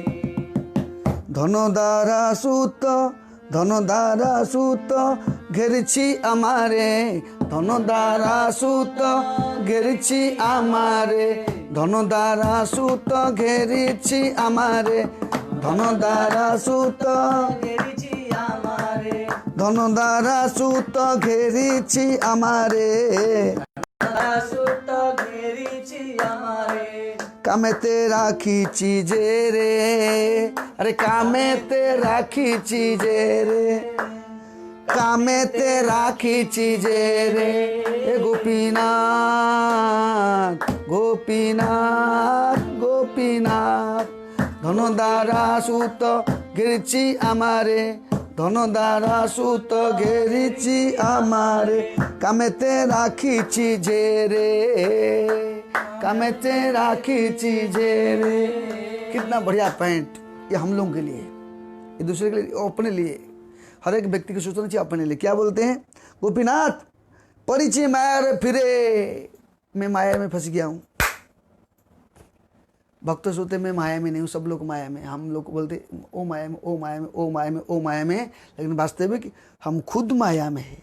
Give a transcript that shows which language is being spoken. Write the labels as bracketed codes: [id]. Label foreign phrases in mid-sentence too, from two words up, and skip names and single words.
[bn] ধনদারা সুত ঘেরিছি আমারে, ধনদারা সুত ঘেরিছি আমারে, ধনদারা সুত ঘেরিছি আমারে, ধনদারা সুত ঘেরিছি আমারে, ধনদারা সুত ঘেরিছি আমারে, সুত ঘেরিছি আমারে। কামেতে রাখিছি যে রে, অরে কামেতে রাখিছি যে রে, কামেতে রাখিছি যে রে, হে গোপীনাথ গোপীনাথ গোপীনাথ। ধনদারা সুত ঘেরিছি আমারে, ধনদারা সুত ঘেরিছি আমারে, কামেতে রাখিছি যে রে, কামেতে রাখিছি যে রে। [hi] कितना बढ़िया पॉइंट, ये हम लोगों के लिए, ये दूसरे के लिए, अपने लिए, हर एक व्यक्ति को सोचना चाहिए अपने लिए। क्या बोलते हैं, गोपीनाथ [bn] পরিচয় মায়া রে ফিরে, [hi] मैं माया में फंस गया हूँ। भक्त सोते मैं माया में नहीं हूँ, सब लोग माया में, हम लोग बोलते ओ माया में ओ माया में ओ माया में ओ माया में, लेकिन वास्तविक हम खुद माया में है।